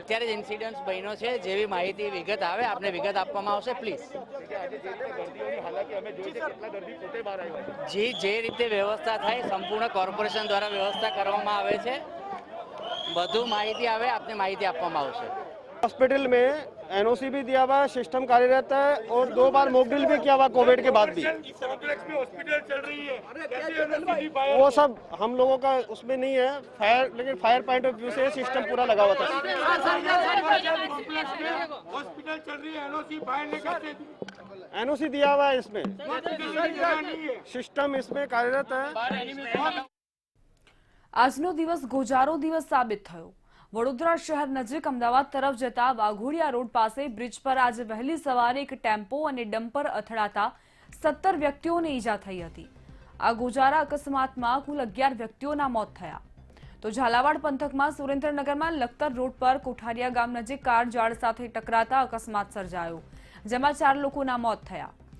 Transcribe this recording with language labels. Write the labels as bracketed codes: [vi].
[gu] અત્યારે જ ઇન્સિડન્ટ બન્યો છે, જેવી માહિતી વિગત આવે આપને વિગત આપવામાં આવશે. પ્લીઝ જે રીતે વ્યવસ્થા થાય સંપૂર્ણ કોર્પોરેશન દ્વારા વ્યવસ્થા કરવામાં આવે છે. વધુ માહિતી આવે આપને માહિતી આપવામાં આવશે. [hi] हॉस्पिटल में एनओसी भी दिया हुआ है, सिस्टम कार्यरत है और 2 बार मॉक ड्रिल भी किया हुआ कोविड के बाद भी. हॉस्पिटल चल रही है वो सब हम लोगों का उसमें नहीं है फायर, लेकिन फायर पॉइंट ऑफ व्यू से सिस्टम पूरा लगा हुआ था. हॉस्पिटल चल रही है, एनओसी फायर ने कैसे एनओसी दिया हुआ है, इसमें सिस्टम इसमें कार्यरत है. [gu] આજનો દિવસ ગોજારો દિવસ સાબિત થયો. વડોદરા શહેર નજીક અમદાવાદ તરફ જતા વાઘોડિયા રોડ પાસે બ્રિજ પર આજે વહેલી સવારે એક ટેમ્પો અને ડમ્પર અથડાતા 17 વ્યક્તિઓને ઈજા થઈ હતી. આ ગોજારા અકસ્માતમાં કુલ 11 વ્યક્તિઓના મોત થયા. તો ઝાલાવાડ પંથકમાં સુરેન્દ્રનગરમાં લખતર રોડ પર કોઠારિયા ગામ નજીક કાર ઝાડ સાથે ટકરાતા અકસ્માત સર્જાયો, જેમાં 4 લોકોના મોત થયા.